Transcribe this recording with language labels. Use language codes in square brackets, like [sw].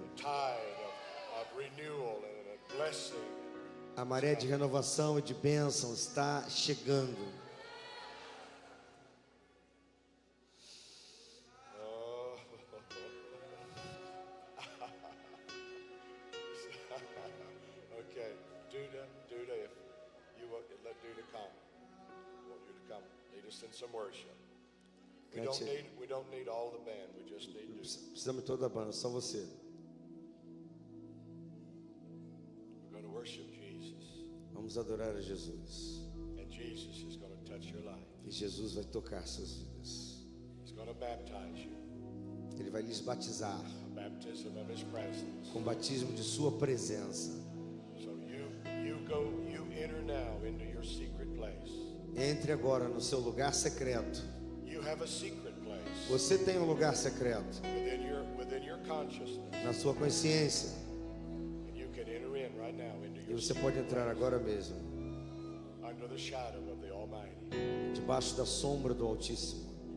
[en] The tide of renewal and a blessing. [pt] A maré de renovação e de bênção está chegando. Oh. [en] Okay, Duda, if you will, let Duda come. I want you to come. Lead us in some worship. We don't need all the band. We just need Duda. [pt] Precisamos de toda a banda, só você. [en] We're going to worship Jesus, [pt] Vamos adorar a Jesus. [en] and Jesus is going to touch your life. [pt] E Jesus vai tocar suas vidas. [en] He's going to baptize you. [pt] Ele vai lhes batizar [en] A baptism of His presence. [pt] com o batismo de sua presença. [en] So you enter now into your secret place. [pt] Entre agora no seu lugar secreto. [en] You have a secret place [pt] Você tem um lugar secreto [en] within your consciousness, [pt] na sua consciência. [en] and you can enter in right now into [pt] E [en] your [pt] você [en] secret [pt] pode entrar agora mesmo, [en] under the shadow of the Almighty. [pt] debaixo da sombra do Altíssimo.